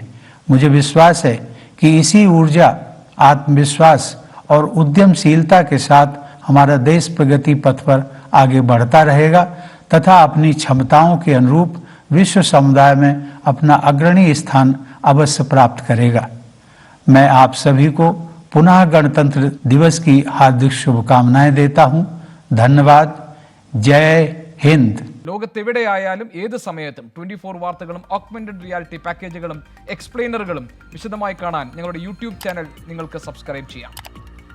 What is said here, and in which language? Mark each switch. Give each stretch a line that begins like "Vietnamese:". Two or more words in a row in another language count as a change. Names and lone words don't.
Hindi: मुझे विश्वास है कि इसी ऊर्जा, आत्मविश्वास और उद्यमशीलता के साथ हमारा देश प्रगति पथ पर आगे बढ़ता रहेगा तथा अपनी क्षमताओं के अनुरूप विश्व समुदाय में अपना अग्रणी स्थान अवश्य प्राप्त करेगा। मैं आप सभी को पुनः गणतंत्र दिवस की हार्दिक शुभकामनाएं देता हूं। धन्यवाद। जय हिंद।
Malayalam: ലോകത്തെവിടെയായാലും ഏത് സമയത്തും 24 വാർത്തകളും
English: augmented reality packages
Malayalam: എക്സ്പ്ലെയിനറുകളും വിശദമായി കാണാൻ ഞങ്ങളുടെ
English: YouTube channel
Malayalam: നിങ്ങൾക്ക് സബ്സ്ക്രൈബ് ചെയ്യാം.